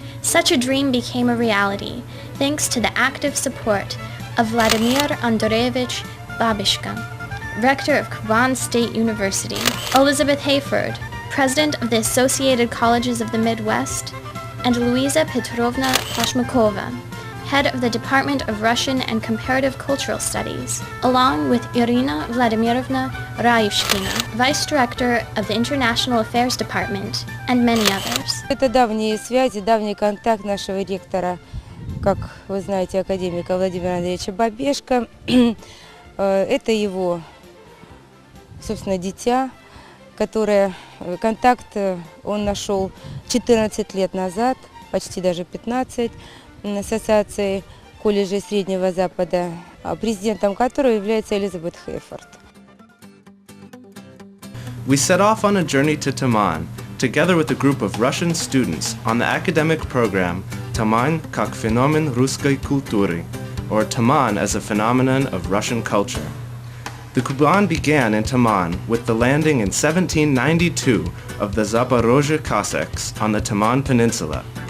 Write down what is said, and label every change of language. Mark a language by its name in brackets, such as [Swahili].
[English] Such a dream became a reality thanks to the active support of Vladimir Andreevich Babushka, rector of Kuban State University, Elizabeth Hayford, president of the Associated Colleges of the Midwest, and Luisa Petrovna Pashmakova, head of the Department of Russian and Comparative Cultural Studies, along with Irina Vladimirovna Rayushkina, vice director of the International Affairs Department, and many others. [Russian] Это давние связи, давний контакт нашего ректора, как вы знаете, академика Владимира Андреевича Бабешко. Это его, собственно, дитя, которое контакт он нашел 14 лет назад, почти даже 15, с Ассоциацией колледжей Среднего Запада, президентом которой является Элизабет Хейфорд. [English] We set off on a journey to Taman, together with a group of Russian students on the academic program Taman [Russian] как феномен русской культуры, [English] or Taman as a phenomenon of Russian culture. The Kuban began in Taman with the landing in 1792 of the Zaporozhye Cossacks on the Taman Peninsula.